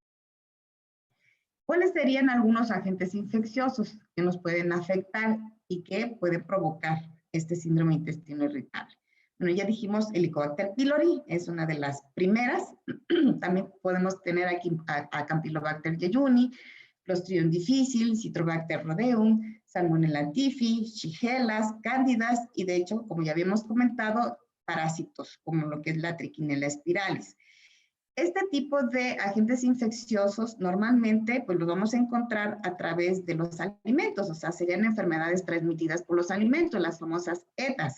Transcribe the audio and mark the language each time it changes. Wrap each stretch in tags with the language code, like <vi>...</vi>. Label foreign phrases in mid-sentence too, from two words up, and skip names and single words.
<es>¿Cuáles serían algunos agentes infecciosos que nos pueden afectar y que pueden provocar este síndrome de intestino irritable? Bueno, ya dijimos Helicobacter pylori, es una de las primeras. También podemos tener aquí a Campylobacter jejuni, Clostridium difficile, Citrobacter rodeum, Salmonella typhi, Shigellas, Cándidas y de hecho, como ya habíamos comentado, parásitos como lo que es la Trichinella spiralis. Este tipo de agentes infecciosos normalmente pues los vamos a encontrar a través de los alimentos, o sea, serían enfermedades transmitidas por los alimentos, las famosas ETAs.</es>